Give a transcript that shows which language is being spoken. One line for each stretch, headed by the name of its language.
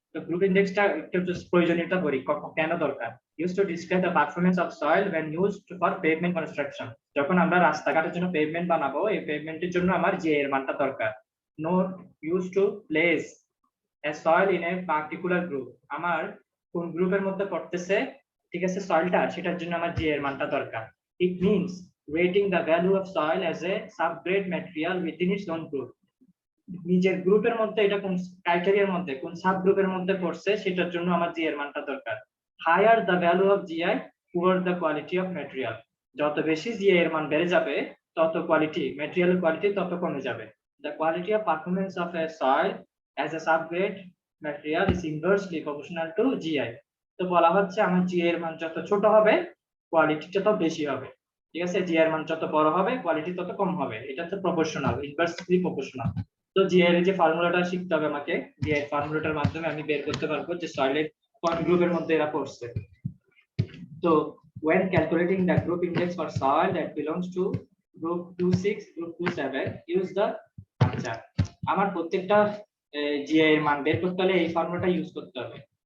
Bangla: তো গ্রুপ ইনডেক্সটা একটু প্রয়োজনীয়তা করি কেন দরকার।
English: used to describe the performance of soil when used for pavement construction।
Bangla: যখন আমরা রাস্তাঘাটের জন্য পেভমেন্ট বানাবো এই পেভমেন্টের জন্য আমার জিআই এর মানটা দরকার। Note
English: used to place a soil in a particular group,
Bangla: আমার কোন গ্রুপের মধ্যে পড়তেছে, ঠিক আছে, সয়েলটা, সেটার জন্য আমার জিআই এর মানটা দরকার।
English: it means rating the value of soil as a subgrade material within its own group।
Bangla: নিজের গ্রুপের মধ্যে এটা কোন ক্রাইটেরিয়ার মধ্যে কোন সাব গ্রুপের মধ্যে পড়ছে সেটার জন্য আমার জিআই এর মানটা দরকার।
English: higher the value of GI poor the quality of material।
Bangla: যত বেশি জিআই এর মান বেড়ে যাবে তত কোয়ালিটি, ম্যাটেরিয়ালের কোয়ালিটি তত কমে যাবে।
English: the quality of performance of a soil as a subgrade material is inversely proportional to GI।
Bangla: তো বলা হচ্ছে আমার জিআই এর মান যত ছোট হবে কোয়ালিটিটা তো বেশি হবে, ঠিক আছে। জি এর মান যত বড় হবে কোয়ালিটি তত কম হবে, এটা তো প্রপোর্শনাল, ইনভার্সলি প্রপোর্শনাল। তো জি এর যে ফর্মুলাটা শিখতে হবে আমাকে, জি এর ফর্মুলাটার মাধ্যমে আমি বের করতে পারবো যে সয়েলের কোন গ্রুপের মধ্যে এরা পড়ছে।
English: তো when calculating the group index for soil that belongs to group 26 group 27 use the
Bangla: আচ্ছা আমার প্রত্যেকটা জিআই এর মান বের করতে হলে এই ফর্মুলাটা ইউজ করতে হবে।